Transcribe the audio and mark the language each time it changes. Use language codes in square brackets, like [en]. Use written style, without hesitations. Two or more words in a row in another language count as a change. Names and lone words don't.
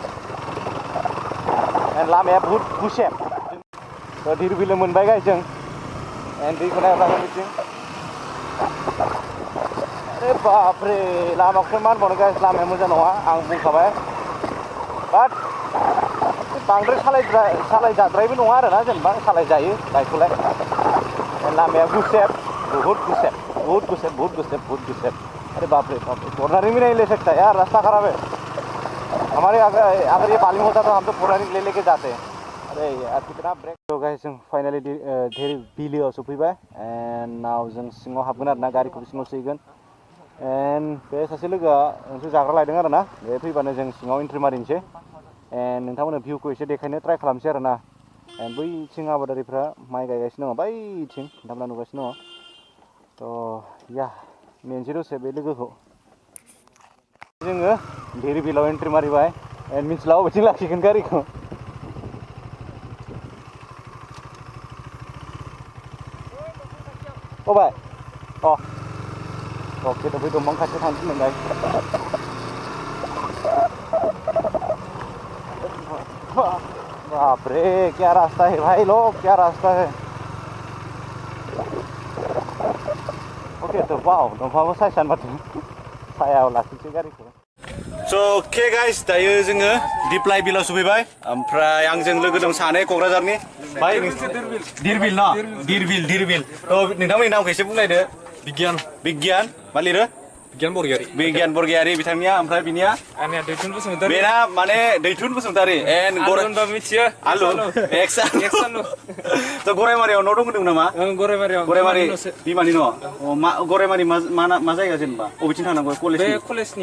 [brx] लामाया बुहुद गुसेब धिरबिल मोनबाय गाइस जों एन्ड दैखौ नायब्ला बिथिं [hi] अरे बापरे [brx] लामाखौथ' मा होनबावनो गाइस लामाया मोजां नङा आं बुंखाबाय बाट बांद्राय सालायजाद्रायबो नङा आरोना जेनेबा सालायजायो बाइकखौलाय लामाया गुसेब [hi] बहुत गुसेब अरे बाप रे कॉर्नरिंग भी नहीं ले सकता यार रास्ता खराब है हमारे अगर ये बालिंग होता तो हम तो कॉर्नरिंग ले लेके जाते हैं अरे यार कितना ब्रेक [brx] तो गाइस जों फाइनाली धिरबिलआव सफैबाय एन्ड नाव जों सिङाव हाबगोन आरोना गारिखौ सिङाव सोहैगोन एन्ड बे सासे लोगोआ मोनसे जाग्रा लायदों आरोना बे फैबानो जों सिङाव एन्ट्रि मारिनोसै एन्ड नोंथांमोननो भिउखौ एसे देखायनो ट्राइ खालामसै आरोना एन्ड बैथिं आबादारिफ्रा माइ गायगासिनो दङ बैथिं नोंथांमोना नुगासिनो दङ थ' या नेनोसै दसे बे लोगोखौ जोङो धिरबिलआव एन्ट्रि मारिबाय एन्ड मिथिला बबेथिं लाखिगोन गारिखौ अबाय अके थ' बै दंफां खाथियाव थांसै मोनबाय [hi] बाप रे क्या रास्ता है [brx] भाई लोग क्या रास्ता है ओके तो वाव दंफांबो सायसान माथो सायाव लाखिनोसै गारिखौ स' अके गाइस दायो जोङो दिप्लाय बिलाव सफैबाय ओमफ्राय आंजों लोगो दं सानै क'क्राझारनि भाई धिरबिल ना धिरबिल थ' नोंथांमोननि नामखौ एसे बुंलायदो बिगियान मा लिरो बिगियान बरगयारि बिथांनिया ओमफ्राय बिनिया बेना माने दैथुन बसुमतारि एन्ड मिथियो आलु एक्सालु थ' गरायमारियाव न' दं होनदों नामा गरायमारि बिमानि न' गरायमारि मा जायगा जेनेबा बबेथिं थांनांगौ कलेजनि